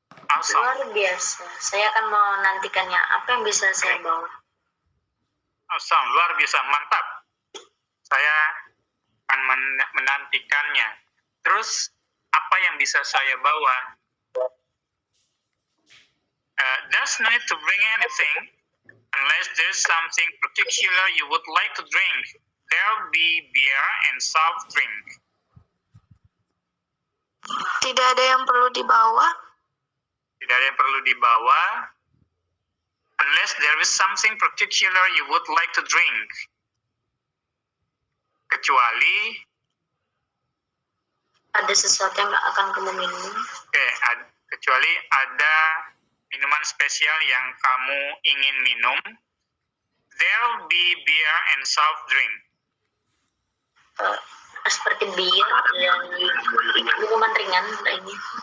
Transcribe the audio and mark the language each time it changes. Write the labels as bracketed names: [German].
[English] Awesome. [Indonesian] Luar biasa. Saya akan menantikannya. Apa yang bisa saya bawa? Awesome. Luar biasa. Mantap. Saya akan menantikannya. Terus, apa yang bisa saya bawa? [English] There's no need to bring anything unless there's something particular you would like to drink. There'll be beer and soft drink. [Indonesian] Tidak ada yang perlu dibawa. Tidak ada yang perlu dibawa [English] unless there is something particular you would like to drink. [Indonesian] Kecuali Ada sesuatu yang akan kamu minum. kecuali ada minuman spesial yang kamu ingin minum. [English] There'll be beer and soft drink. [Indonesian] Seperti bir dan minuman ringan lainnya.